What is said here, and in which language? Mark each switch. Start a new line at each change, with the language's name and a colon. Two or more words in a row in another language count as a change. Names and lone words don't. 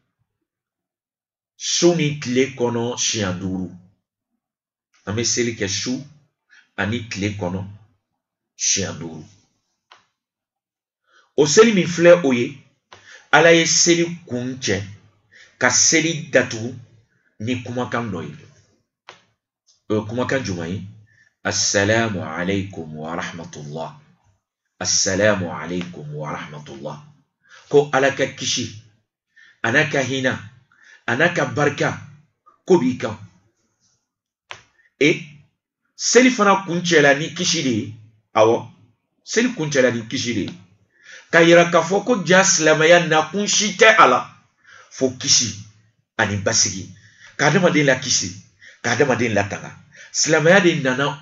Bambara: su ni tile kɔnɔ siɲɛ duuru an bɛ seli kɛ su ani tile kɔnɔ siɲɛ duuru o seli min filɛ o ye Ala ye seli kun cɛ ka seli datugu ni kumakan dɔ ye o ye kumakan jumɛn ye
Arabic: السلام عليكم ورحمة الله السلام عليكم ورحمة الله
Bambara: ko Ala ka kisi ana ka hina ana ka barika ko b'i kan seli fana kun cɛla ni kisi de ye awɔ seli kun cɛla ni kisi de ye ka yira k'a fɔ ko ja silamɛya nakun si tɛ a la fo kisi ani basigi ka adamaden la kisi ka adamaden latanga silamɛya de nana o